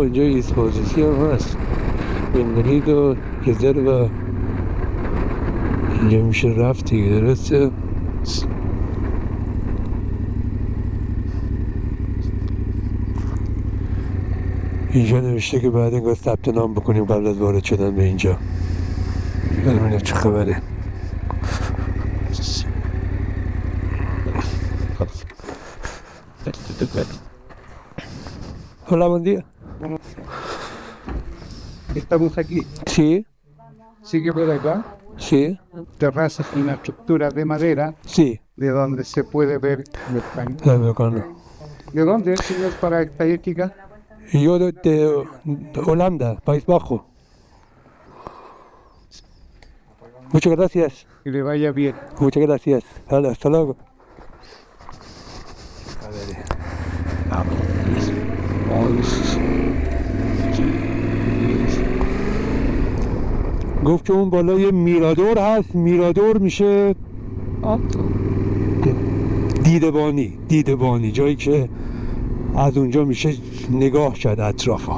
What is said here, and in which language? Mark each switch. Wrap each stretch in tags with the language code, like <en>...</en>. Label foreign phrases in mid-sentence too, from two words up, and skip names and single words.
<fa>اینجا ایسپوزیسی هم هست، بندرید و گذر و اینجا میشه رفت دیگه. درسته اینجا نوشته که بعد انگار ثبت نام بکنیم قبل از وارد شدن به اینجا. ببینیم چه خبره.</fa> <es>Hola, buen día. Estamos aquí. Sí, Sigue por acá. sí, Terrazas y una estructura de madera sí. de donde se puede ver el país. ¿De dónde es, señor, para estadística? Yo de Holanda, País Bajo. Muchas gracias. Que le vaya bien. Muchas gracias. Hasta luego.</es> <fa>گفت که اون بالای میرادور هست. میرادور میشه دیدبانی، جایی که از اونجا میشه نگاه کرد اطرافا.</fa>